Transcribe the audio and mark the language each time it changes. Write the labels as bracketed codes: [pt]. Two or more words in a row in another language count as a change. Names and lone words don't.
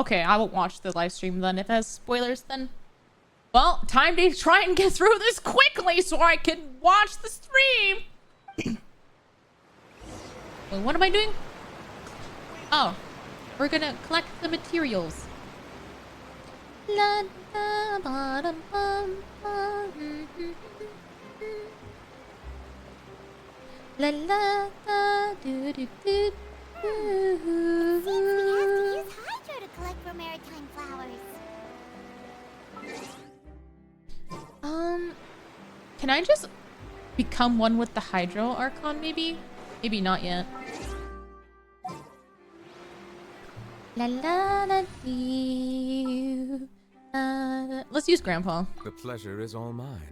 [en] Okay, I won't watch the live stream then. If it has spoilers, then... Well, time to try and get through this quickly so I can watch the stream. Wait, what am I doing? Oh, we're gonna collect the materials. La da ba dum bum bum. La la da do do do. Seems we have to use Hydro to collect Romaritime flowers. Can I just become one with the Hydro Archon, maybe? Maybe not yet. La la la dee. Let's use Grandpa. The pleasure is all mine.